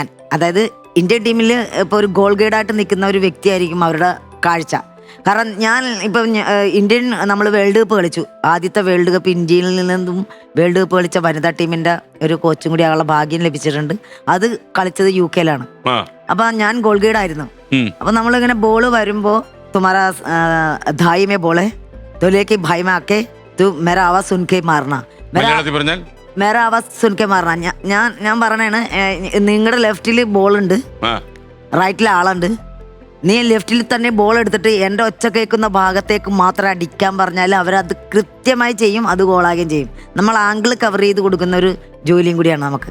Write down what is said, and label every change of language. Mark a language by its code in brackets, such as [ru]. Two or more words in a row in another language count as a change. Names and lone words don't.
[ml] അതായത് ഇന്ത്യൻ ടീമിൽ ഇപ്പൊ ഒരു [en] goal guide [ml] നിൽക്കുന്ന ഒരു വ്യക്തിയായിരിക്കും അവരുടെ കാഴ്ച. കാരണം ഞാൻ ഇപ്പം ഇന്ത്യൻ നമ്മൾ വേൾഡ് കപ്പ് കളിച്ചു. ആദ്യത്തെ വേൾഡ് കപ്പ് ഇന്ത്യയിൽ നിന്നും വേൾഡ് കപ്പ് കളിച്ച വനിതാ ടീമിന്റെ ഒരു കോച്ചും കൂടി ആളുടെ ഭാഗ്യം ലഭിച്ചിട്ടുണ്ട്. അത് കളിച്ചത് UK അപ്പൊ ഞാൻ [en] goal guide. [ml] അപ്പൊ നമ്മളിങ്ങനെ ബോള് വരുമ്പോ [hi] तुम्हारा धाई में बोले तो लेके भाई में आके तू मेरा आवाज सुन के मारना, मेरा आवाज सुन के मारना. [ml] ഞാൻ പറഞ്ഞാണ് നിങ്ങളുടെ ലെഫ്റ്റില് ബോൾ ഉണ്ട്, റൈറ്റിൽ ആളുണ്ട്. നീ ലെഫ്റ്റിൽ തന്നെ ബോൾ എടുത്തിട്ട് എൻ്റെ ഒച്ച കേൾക്കുന്ന ഭാഗത്തേക്ക് മാത്രം അടിക്കാൻ പറഞ്ഞാൽ അവരത് കൃത്യമായി ചെയ്യും, അത് ഗോളാകുകയും ചെയ്യും. നമ്മൾ [en] angle cover [ml] ചെയ്ത് കൊടുക്കുന്ന ഒരു ജോലിയും കൂടിയാണ് നമുക്ക്.